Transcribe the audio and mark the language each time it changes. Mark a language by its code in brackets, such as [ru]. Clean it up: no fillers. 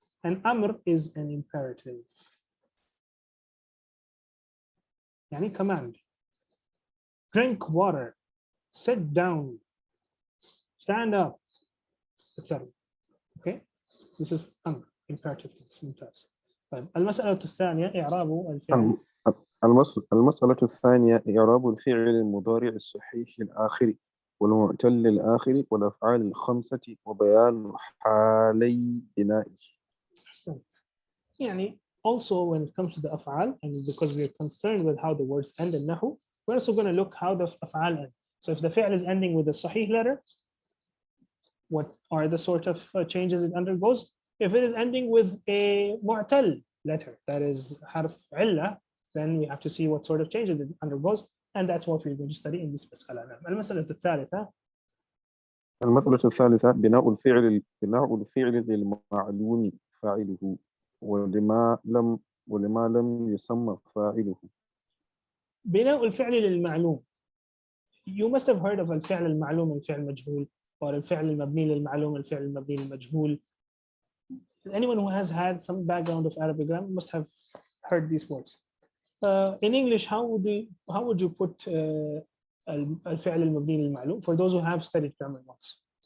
[en] And amr is an imperative. Yani command. Drink water, sit down, stand up, etc. Okay, this is amr, imperative tense. [ar] ممتاز. طيب المسألة الثانية إعراب الفعل. المسألة الثانية إعراب الفعل المضارع الصحيح الآخر والمعتل الآخر والأفعال الخمسة وبيان حالي بنائه. أحسنت. [en] يعني also when it comes to the أفعال, and because we are concerned with how the words end in Nahw, we're also going to look how the أفعال end. So if the fi'l is ending with a sahih letter, what are the sort of changes it undergoes? If it is ending with a mu'tal letter, that is harf illa, then we have to see what sort of changes it undergoes, and that's what we're going to study in this مسألة. [ar] المسألة الثالثة. المسألة الثالثة بناء الفعل للمعلوم فاعله ولما لم يسمى فاعله. بناء الفعل للمعلوم. [en] You must have heard of [ar] الفعل المعلوم الفعل المجهول, [en] or [ar] الفعل المبني للمعلوم الفعل المبني للمجهول. [en] Anyone who has had some background of Arabic grammar must have heard these words. In English, how would you put [ar] الفعل المبني للمعلوم [en] for those who have studied grammar once?